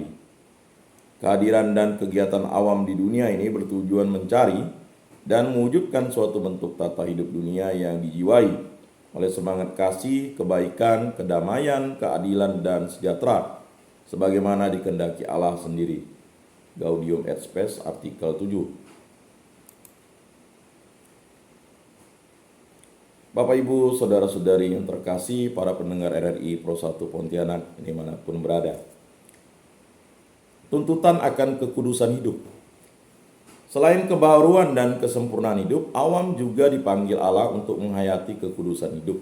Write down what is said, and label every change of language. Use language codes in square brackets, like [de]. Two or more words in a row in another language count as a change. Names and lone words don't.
[id] Kehadiran dan kegiatan awam di dunia ini bertujuan mencari dan mewujudkan suatu bentuk tata hidup dunia yang dijiwai oleh semangat kasih, kebaikan, kedamaian, keadilan, dan sejahtera, sebagaimana dikehendaki Allah sendiri. Gaudium et Spes artikel 7. Bapak Ibu, saudara-saudari yang terkasih, para pendengar RRI Pro 1 Pontianak dimanapun berada. Tuntutan akan kekudusan hidup. Selain kebaharuan dan kesempurnaan hidup, awam juga dipanggil Allah untuk menghayati kekudusan hidup.